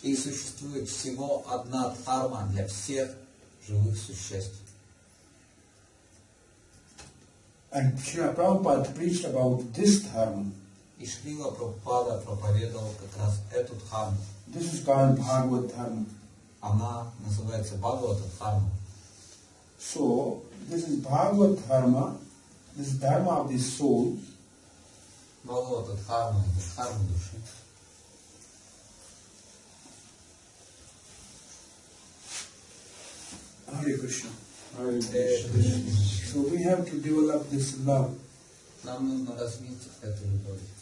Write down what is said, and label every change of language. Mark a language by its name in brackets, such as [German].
[Russian] И существует всего одна дхарма для всех живых существ. [English] And Srila Prabhupada preached about this dharma. [Russian] И Шрила Прабхупада проповедовал как раз эту дхарму. [English] This is called Bhagavad Dharma. [Russian] Она называется Бхагавата Дхарма. [English] So this is Bhagavad Dharma, this is Dharma of the soul. [Russian] Бхагавата Дхарма – это дхарма души. [Sanskrit] Hare Krishna. Hare Krishna. [English] So we have to develop this love. [Russian] Нам нужно развить эту любовь.